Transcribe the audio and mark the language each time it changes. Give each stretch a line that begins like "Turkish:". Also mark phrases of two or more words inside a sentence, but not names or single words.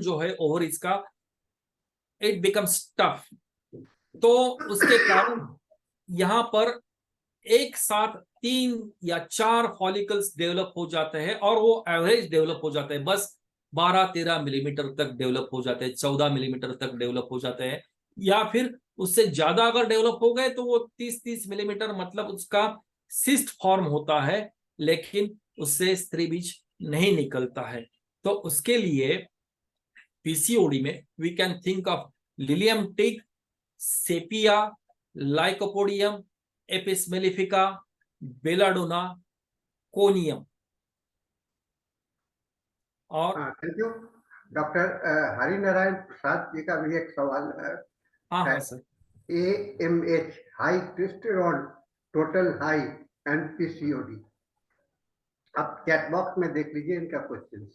Hindi: जो है ओवरीज का,
English: it becomes tough,
Hindi: तो उसके कारण यहां पर एक साथ 3 या 4 फॉलिकल्स डेवलप हो जाते हैं, और वो एवरेज डेवलप हो जाते हैं, बस 12-13 मिलीमीटर तक डेवलप हो जाते हैं, 14 मिलीमीटर तक डेवलप हो जाते हैं, या फिर उससे ज्यादा अगर डेवलप हो गए तो वो 30 मिलीमीटर, मतलब उसका सिस्ट फॉर्म होता है, लेकिन उससे स्त्री बीज नहीं निकलता है। तो उसके लिए पीसीओडी में
English: we can think of
Hindi: लिलियम टिग, सेपिया, लाइकोपोडियम, एपिस मेलिफिका, बेलाडोना, कोनियम। और
English: थैंक यू।
Hindi: डॉक्टर हरिनारायण प्रसाद जी का भी एक सवाल है। हाँ सर। AMH,
English: high testosterone, total high and PCOD,
Hindi: आप
English: chat box
Hindi: में देख लीजिए इनका क्वेश्चन।